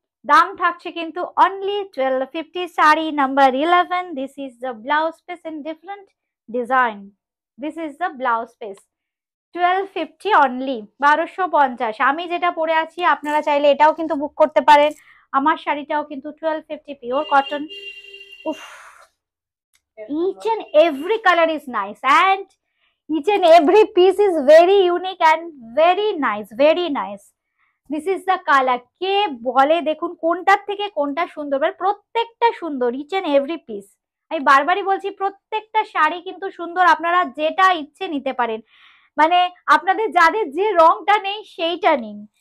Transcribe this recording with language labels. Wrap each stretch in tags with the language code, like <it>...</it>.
<bn>দাম থাকছে কিন্তু only 1250, sari number 11।</bn> <en>This is the blouse piece in different design, this is the blouse piece, 1250 only, 1250।</en> <bn>আমি যেটা পরে আছি আপনারা চাইলে এটাও কিন্তু বুক করতে পারেন, আমার শাড়িটাও কিন্তু 1250 পিওর কটন।</bn> <en>উফ, each and every color is nice and each and every piece is very unique and very nice, very nice. This is the color,</en> <bn>কে বলে দেখুন কোনটার থেকে কোনটা সুন্দর, মানে প্রত্যেকটা সুন্দর,</bn> <en>each and every piece।</en> <bn>আমি বারবারই বলছি প্রত্যেকটা শাড়ি কিন্তু সুন্দর, আপনারা যেটা ইচ্ছে নিতে পারেন, মানে আপনাদের যাদের যে রংটা নেই সেইটা নিন।</bn>